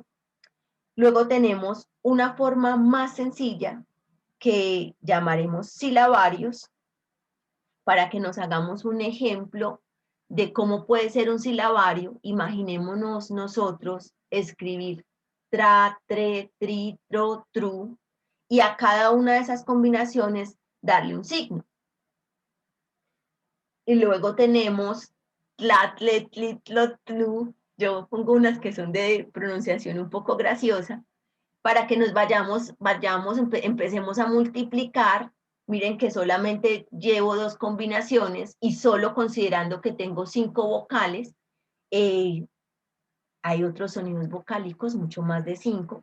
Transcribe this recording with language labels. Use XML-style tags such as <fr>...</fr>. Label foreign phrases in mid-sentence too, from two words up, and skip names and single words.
<es>Luego tenemos una forma más sencilla que llamaremos silabarios, para que nos hagamos un ejemplo de cómo puede ser un silabario. Imaginémonos nosotros escribir tra, tre, tri, tro, tru, y a cada una de esas combinaciones darle un signo. Y luego tenemos tlat, let, lit, lot, tlu. Yo pongo unas que son de pronunciación un poco graciosa, para que nos empecemos a multiplicar. Miren que solamente llevo 2 combinaciones y solo considerando que tengo 5 vocales, Hay otros sonidos vocálicos, mucho más de 5.</es>